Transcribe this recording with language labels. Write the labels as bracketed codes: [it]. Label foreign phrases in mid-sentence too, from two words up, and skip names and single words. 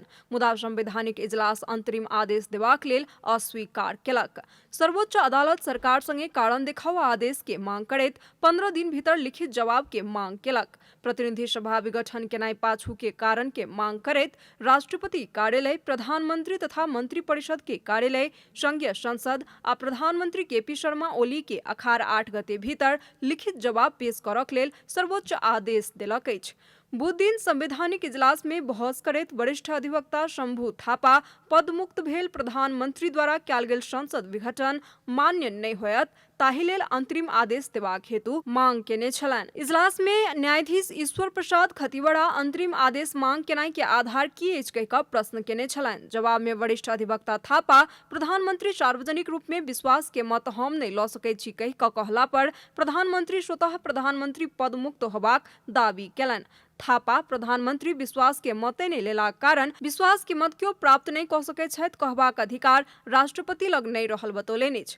[mai] मुदा संवैधानिक इजलास अंतरिम आदेश देबाक लेल अस्वीकार केलक। सर्वोच्च अदालत सरकार संगे कारण देखाओ आदेश के मांग करैत 15 दिन भीतर लिखित जवाब के मांग केलक। प्रतिनिधि सभा विघटन केनाई पाछू के कारण के मांग करैत राष्ट्रपति कार्यालय, प्रधानमंत्री तथा मंत्रिपरिषद के कार्यालय, संघीय संसद आ प्रधानमंत्री केपी शर्मा ओली के अखाड़ 8 गते भीतर लिखित जवाब पेश करक लेल सर्वोच्च आदेश देलक अछि। बुध दिन संवैधानिक इजलास में बहस करैत वरिष्ठ अधिवक्ता शंभू थापा पद मुक्त भेल प्रधानमंत्री द्वारा कयल गेल संसद विघटन मान्य नहीं होयत ताहि लेल अंतरिम आदेश देबाक हेतु मांग केने छलनि। इजलास में न्यायाधीश ईश्वर प्रसाद खतिवड़ा अंतरिम आदेश मांग केनाई के आधार की अछि कहि कऽ प्रश्न केने छलनि। जवाब में वरिष्ठ अधिवक्ता थापा प्रधानमंत्री सार्वजनिक रूप में विश्वास के मत हम नहीं लऽ सकैत छी कहि कऽ कहला पर प्रधानमंत्री स्वतः प्रधानमंत्री पद मुक्त होबाक दावी केलनि। थापा प्रधानमंत्री विश्वास के मते नहीं लेलाक कारण विश्वास के मत क्यों प्राप्त नहीं कऽ सकैत छथि कहबाक अधिकार राष्ट्रपति लग नहीं रहल बतौलनि अछि।